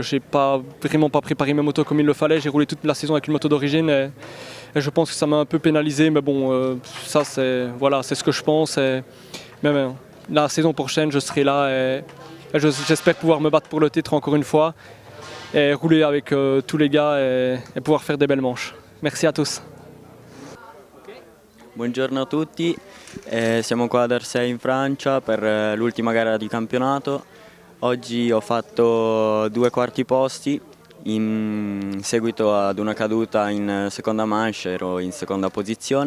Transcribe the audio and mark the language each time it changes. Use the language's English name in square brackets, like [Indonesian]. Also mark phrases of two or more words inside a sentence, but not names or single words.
[French] J'ai vraiment pas préparé mes motos comme il le fallait. J'ai roulé toute la saison avec une moto d'origine et je pense que ça m'a un peu pénalisé, mais bon, ça c'est ce que je pense. Mais la saison prochaine, je serai là et j'espère pouvoir me battre pour le titre encore une fois et rouler avec tous les gars et pouvoir faire des belles manches. Merci à tous. [Italian] Buongiorno a tutti, siamo qua ad Arcei in Francia per l'ultima gara di campionato. Oggi ho fatto 2 quarti posti in seguito ad una caduta in seconda manche, ero in seconda posizione.